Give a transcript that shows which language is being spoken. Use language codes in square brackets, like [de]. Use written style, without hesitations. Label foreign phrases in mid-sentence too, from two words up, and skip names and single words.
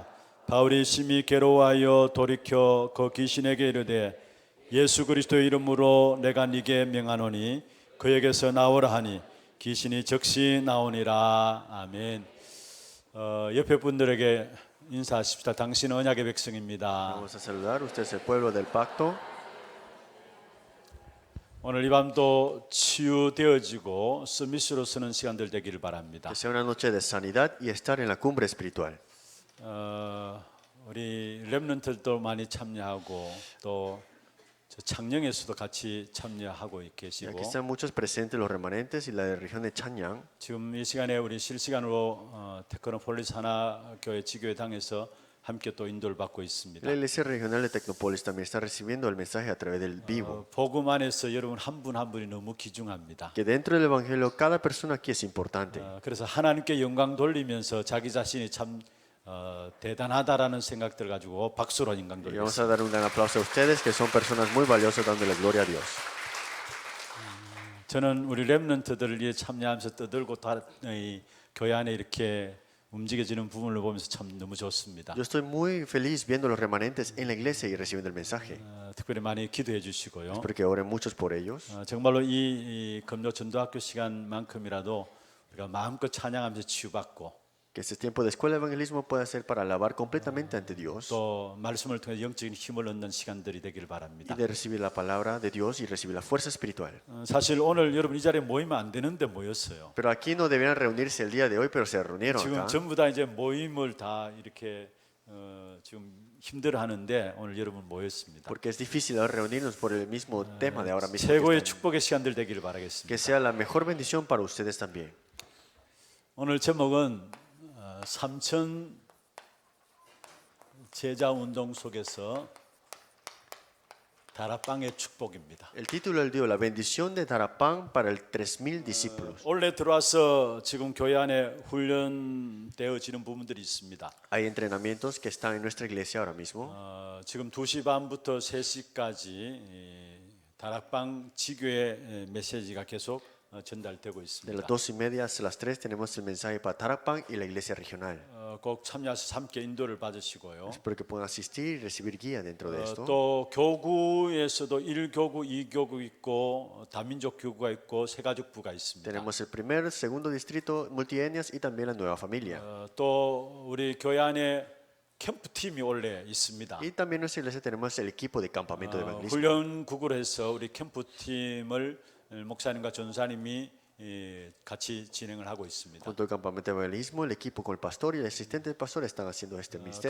[ko] 바울이 심히 괴로워하여 돌이켜 그 귀신에게 이르되 예수 그리스도의 이름으로 내가 네게 명하노니 그에게서 나오라 하니 귀신이 즉시 나오니라. 아멘. 옆에 분들에게 인사하십시다. 당신은 언약의 백성입니다. [es] Vamos a saludar. Usted es el pueblo del pacto. [ko] 오늘 이 밤도 치유되어지고 서밋으로 서는 시간들 되기를 바랍니다. [es] Que sea una noche de sanidad y estar en la cumbre espiritual. [ko] 우리 렘넌트들도 많이 참여하고 또 창녕에서도 같이 참여하고 [es] Y [ko] 계시고 [es] aquí están muchos presentes, los remanentes y la de la región de Chanyang. [ko] 지금 이 시간에 우리 실시간으로 테크노폴리스 하나교회 지교회당에서 함께 또 인도를 받고 있습니다. [es] La iglesia regional de Tecnópolis también está recibiendo el mensaje a través del vivo. [ko] 복음 안에서 여러분 한 분 한 분이 너무 귀중합니다. [es] Que dentro del evangelio cada persona aquí es importante. [ko] 그래서 하나님께 영광 돌리면서 자기 자신이 참 대단하다라는 생각들 가지고 박수로 영광 [es] Y vamos [ko] 돌리겠습니다. [es] a dar un gran aplauso a ustedes que son personas muy valiosas dándole gloria a Dios. [ko] 저는 우리 렘넌트들을 위해 참여하면서 떠들고 이 교회 안에 이렇게 움직여지는 부분을 보면서 참 너무 좋습니다. [es] Yo estoy muy feliz viendo los remanentes en la iglesia y recibiendo el mensaje. [ko] 특별히 많이 기도해 주시고요. [es] Espero que oren muchos por ellos. [ko] 정말로 이 금요 전도학교 시간만큼이라도 우리가 마음껏 찬양하면서 치유받고 [es] Que este tiempo de escuela de evangelismo pueda ser para alabar completamente ante Dios [ko] 또 말씀을 통해 영적인 힘을 얻는 시간들이 되기를 [es] y [ko] 바랍니다. [es] de recibir la palabra de Dios y recibir la fuerza espiritual. [ko] 사실 오늘 여러분 이 자리에 모이면 안 되는데 모였어요. [es] Pero aquí no debían reunirse el día de hoy, pero se reunieron [ko] 지금 [es] acá. [ko] 전부 다 이제 모임을 다 이렇게 지금 힘들어하는데 오늘 여러분 모였습니다. [es] Porque es difícil ahora reunirnos por el mismo tema de ahora mismo. [ko] 최고의 [es] Que [ko] 축복의 시간들 되기를 바라겠습니다. [es] que sea la mejor bendición para ustedes también. [ko] 오늘 제목은 삼천 제자 운동 속에서 다락방의 축복입니다. [es] El título del día, la bendición de Tarapán para el 3,000 discípulos. [ko] 올해 들어와서 지금 교회 안에 훈련되어지는 부분들이 있습니다. [es] Hay entrenamientos que están en nuestra iglesia ahora mismo. [ko] 지금 2시 반부터 3시까지 다락방 지교의 메시지가 계속 전달되고 [es] De las [ko] 있습니다. [es] 2:30 hasta las 3 tenemos el mensaje para Tarapán y la iglesia regional. [ko] 꼭 참여하셔서 함께 인도를 받으시고요. [es] Espero que puedan asistir y recibir guía dentro de esto. [ko] 또 교구에서도 1교구, 2교구 있고 다민족 교구가 있고 세가족부가 있습니다. [es] Tenemos el primer, segundo distrito multietnias y también la nueva familia. [ko] 또 우리 교회 안에 캠프팀이 원래 있습니다. [es] Y también en nuestra iglesia tenemos el equipo de campamento de evangelismo. [ko] 훈련국으로 해서 우리 캠프팀을 목사님과 전사님이 같이 진행을 하고 있습니다. [es] Junto al campamento de evangelismo, el equipo con el pastor y el asistente del pastor están haciendo este ministerio.